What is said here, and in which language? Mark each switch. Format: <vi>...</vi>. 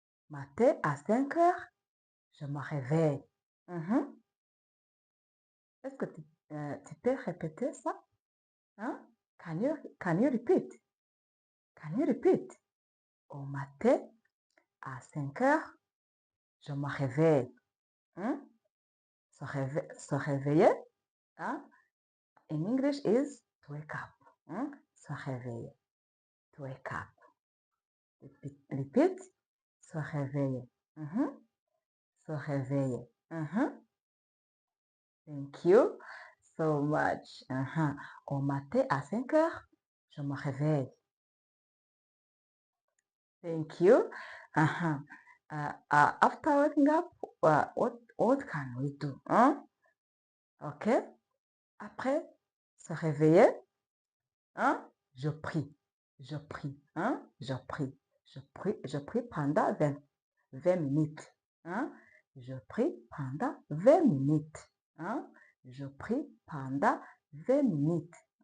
<fr>Matin, à 5 heures, je me réveille. Est-ce que tu peux répéter ça?</fr> <en>Can you repeat? Can you repeat?</en> <fr>Au matin, à 5 heures, je me réveille. Se réveiller,</fr> <en>in English is to wake up.</en> <fr>Se réveiller.</fr> <en>To wake up. Repeat.</en> <fr>Se réveiller. Se réveiller.</fr> <en>Thank you so much.</en> <fr>Au matin à 5 heures, je me réveille.</fr> <en>Thank you. After waking up, what can we do? Ok.</en> <fr>Après se réveiller, je prie. Je prie. Je prie. Je prie pendant 20 minutes. Je prie pendant 20 minutes. Je prie pendant 20 minutes.</fr>